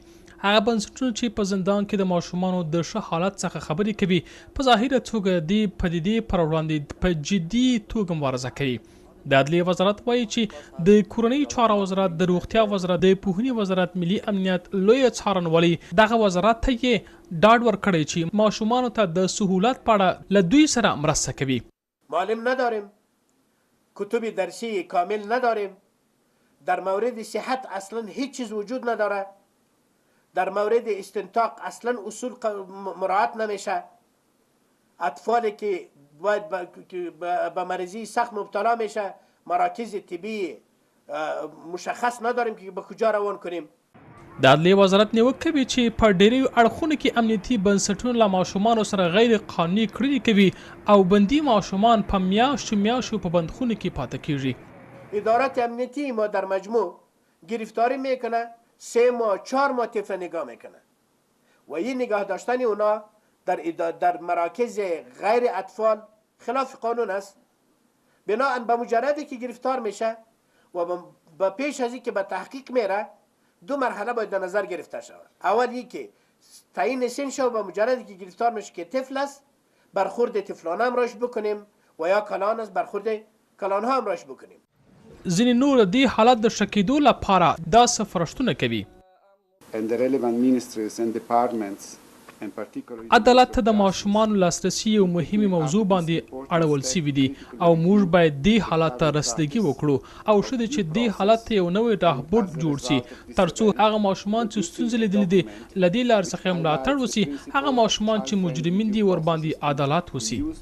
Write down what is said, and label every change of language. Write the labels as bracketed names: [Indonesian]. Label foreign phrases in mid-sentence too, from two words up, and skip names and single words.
[Pashto] هغه بنسټونه چې په زندان کې د ماشومانو د ښه حالت څخه خبرې کوي په ظاهره توګه د پدیدې پر وړاندې په جدي توګه مبارزه کوي. د عدلیې وزارت وایي چې د کورنۍ چارو وزارت، د روغتیا وزارت، د پوهنې وزارت، ملي امنیت لویه څارنوالي دغه وزارت ته یې ډاډ ورکړی چې ماشومانو ته د سهولت په اړه له دوی سره مرسته کوي. [Persian] معلم نداریم، کتب درسی کامل نداریم، در مورد صحت اصلا هیچ چیز وجود نداره، در مورد استنطاق اصلا اصول مراعات نمیشه. اطفالی که باید به مریضی سخت مبتلا میشه مراکز طبی مشخص نداریم که به کجا روان کنیم. [Pashto] د عدلیې وزارت نیوکه کوي چې په ډېریو اړخونو کې امنیتي بنسټونه له ماشومانو سره غیر قانوني کړنې کوي او بندي ماشومان په میاشتو په بندخونو کې پاتې کیږي. [Persian] ادارات امنیتی ما در مجموع گرفتاری میکنه 3 ماه 4 ماه طفل نگاه میکنه و این نگاه داشتن اونا در مراکز غیر اطفال خلاف قانون است. بناهن به مجردی که گرفتار میشه و به پیش از اینکه به تحقیق میره 2 مرحله باید در نظر گرفته شود. اول اینکه تعیین سن شو به مجردی که گرفتار میشه که طفل است برخورد طفلانه همراهش بکنیم و یا کلان است برخورد کلانها همراهش بکنیم. [Pashto] ځینې نور د دې حالت د ښه کېدو لپاره دا سفارشتونه کوي. عدالت ته د ماشومانو لاسرسي یو مهمه موضوع باندې اړول سوي دي او موږ باید دې حالت ته رسیدګي وکړو او ښه ده چې دې حالت ته یو نوی راهبرد جوړ سي ترڅو هغه ماشومان چې ستونزې لیدلې دي له دې لارې څخه ملاتړ وسي، هغه ماشومان چې مجرمین دي ورباندې عدالت وسي.